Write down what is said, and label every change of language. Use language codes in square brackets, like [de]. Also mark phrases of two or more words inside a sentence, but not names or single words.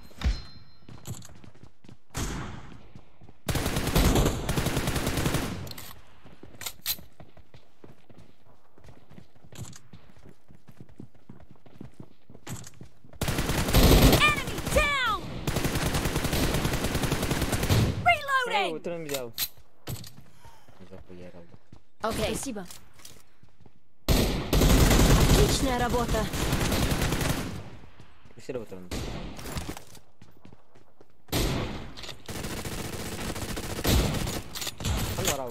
[en] Enemy down! Reloading! [pt] Outro não me deu. Já foi era. [ru] Окей, спасибо. Отличная работа. [pt] Пусть outro não. Agora